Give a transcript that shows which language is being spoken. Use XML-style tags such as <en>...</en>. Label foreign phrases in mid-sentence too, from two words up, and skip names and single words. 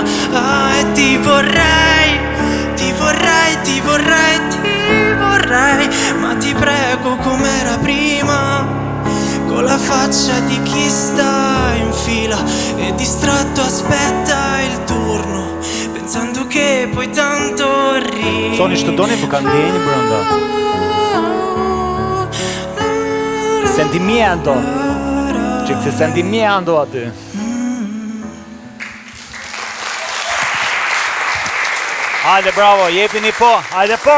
<it>Ah, e ti vorrei, ti vorrei, ti vorrei, ti vorrei, ma ti prego come era prima, con la faccia di chi sta in fila e distratto aspetta il turno, pensando che poi tanto arriva.</it> <sq>Soni që të doni për kanë ndenjë brënda. Sentimiento. Që këse sentimiento aty. Hajde, bravo, jepini po, hajde po.</sq>